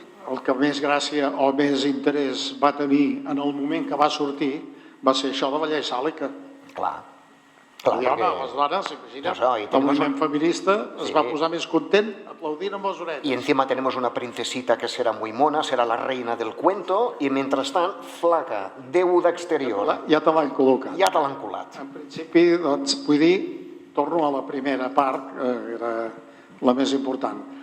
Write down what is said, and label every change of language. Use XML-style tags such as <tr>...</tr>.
<ca>el que més gràcia o més interès va tenir en el moment que va sortir va ser això de la llei sàlica. Clar, I home, les dones, imagina, el moviment feminista es va posar més content aplaudint amb les orelles.</ca> <es>Y encima tenemos una princesita que será muy mona, será la reina del cuento, y mentrestant, flaca, deuda exterior.</es> <ca>Ja te l'han col·locat. Ja te l'han colat. En principi, doncs, vull dir, torno a la primera part, que era la més important.</ca>